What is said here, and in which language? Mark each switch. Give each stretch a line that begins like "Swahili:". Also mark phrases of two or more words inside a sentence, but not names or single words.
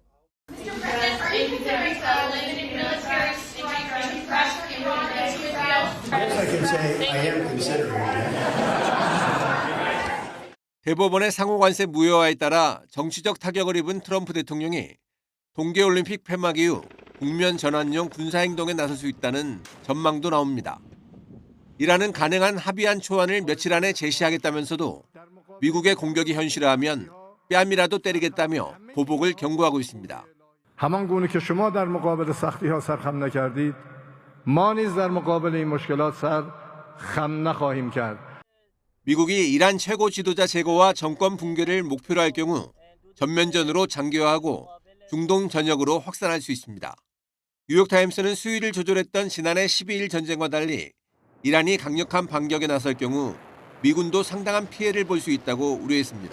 Korean: 대법원의 상호관세 무효화에 따라 정치적 타격을 입은 트럼프 대통령이 동계올림픽 폐막 이후 국면 전환용 군사행동에 나설 수 있다는 전망도 나옵니다. 이란은 가능한 합의안 초안을 며칠 안에 제시하겠다면서도 미국의 공격이 현실화하면 뺨이라도 때리겠다며 보복을 경고하고 있습니다.
Persian: همان گونه که شما در مقابل سختی‌ها سرخم نکردید ما نیز در مقابل این مشکلات سر خم نخواهیم کرد.
Korean: 미국이 이란 최고 지도자 제거와 정권 붕괴를 목표로 할 경우 전면전으로 장기화하고 중동 전역으로 확산할 수 있습니다. 뉴욕타임스는 수위를 조절했던 지난해 12일 전쟁과 달리 이란이 강력한 반격에 나설 경우 미군도 상당한 피해를 볼 수 있다고 우려했습니다.